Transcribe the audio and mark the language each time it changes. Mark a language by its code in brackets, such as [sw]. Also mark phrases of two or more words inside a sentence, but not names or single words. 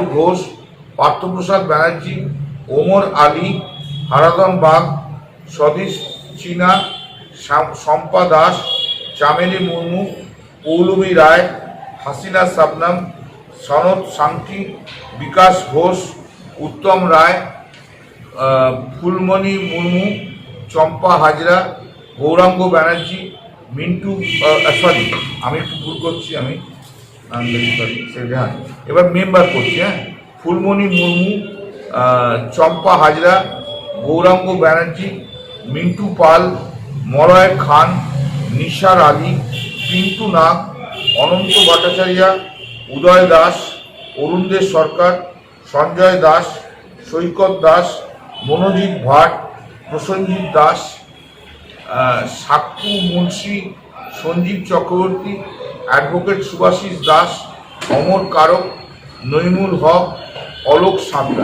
[en] Ghosh, Partho Prasad Banerjee, Omar Ali, Haradhan Bagh, Sadish China, Shampa Das, Chameli Murmu, Poulumi Ray, Hasina Sabnam, Sanat Sankti, Vikas Ghosh, Uttam Ray, Fulmani Murmu, Champa Hajra, Gaurango Banerjee, Mintu, sorry, [bn] আমি একটু ভুল করছি এবার মেম্বার করছি ফুলমণি মুর্মু, চম্পা হাজরা, গৌরাঙ্গ ব্যানার্জি, মিন্টু পাল, মলয় খান, নিসার আলী, পিন্টু নাগ, অনন্ত ভট্টাচার্য, উদয় দাস, অরুণদেব সরকার, সঞ্জয় দাস, সৈকত দাস, মনোজিৎ ভাট, প্রসেনজিৎ দাস, সাক্ষু মুন্সি, সঞ্জীব চক্রবর্তী, অ্যাডভোকেট সুভাষিস দাস, অমর কারক, নইমুল হক, অলোক সাঁতরা।